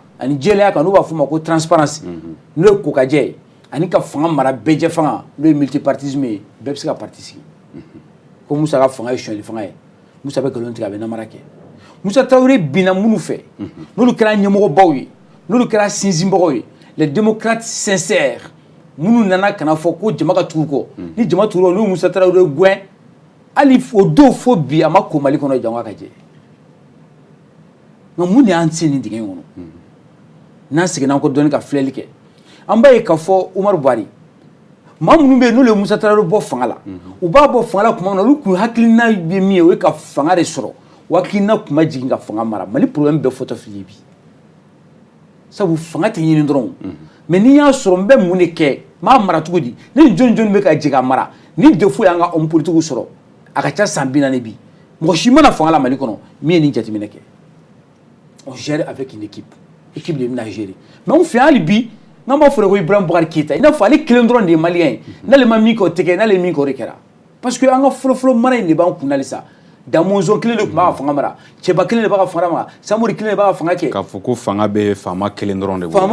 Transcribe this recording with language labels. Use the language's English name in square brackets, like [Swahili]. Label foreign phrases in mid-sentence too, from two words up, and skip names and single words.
[Bambara] ani jɛlenya kan n'u b'a fɔ ma ko transparence n'o ye kokajɛ ye ani ka fanga mara bɛɛjɛ fanga n'o ye multipartisme ye bɛɛ bɛ se ka parti sigi ko Musa ka fanga ye sonyɛli fanga ye Musa bɛ nkalon tigɛ a bɛ namara kɛ Musa Tarawele binna minnu fɛ n'olu kɛra ɲɛmɔgɔbaw ye n'olu kɛra sinsinbagaw ye [French] les démocrates sincères [Bambara] minnu nana kana fɔ ko jama ka tugu kɔ ni jama tugura n'u Musa Tarawele gɛn hali o don fo bi a ma ko Mali kɔnɔ jama ka jɛ nka mun de y'an se nin dingɛ in kɔnɔ n'an seginna an kɔ dɔɔni ka filɛli kɛ an b'a ye k'a fɔ Umaru Buhari maa minnu bɛ yen n'olu ye Musa Tarawele bɔ fanga la u b'a bɔ fanga la tuma min na olu kun hakilina ye min ye o ye ka fanga de sɔrɔ o hakilina kun ma jigin ka fanga mara Mali problème bɛɛ fɔtɔ filɛ bi sabu fanga tɛ ɲini dɔrɔn mais n'i y'a sɔrɔ n bɛ mun de kɛ n b'a mara cogo di ni jɔn jɔn bɛ ka jigin a mara ni défaut y'an ka [French] homme politique [Bambara] sɔrɔ a ka ca san 40 bi mɔgɔ si mana fanga la Mali kɔnɔ min ye nin jateminɛ kɛ [French] on gère avec une équipe de [Bambara] bɛna gérer mais anw fɛ hali bi n'an b'a fɔ ko Ibrahim Boubacar Keïta i n'a fɔ ale kelen dɔrɔn de ye malien ye n'ale ma min kɛ o tɛ kɛ n'ale ye min kɛ o de kɛra [French] parce que [Bambara] an ka fɔlɔfɔlɔ mara in de b'an kun halisa Damɔzɔn kelen de tun b'a ka fanga mara Cɛba kelen de b'a ka fanga mara Samori kelen de b'a ka fanga kɛ k'a fɔ ko fanga bɛ faama kelen dɔrɔn de bolo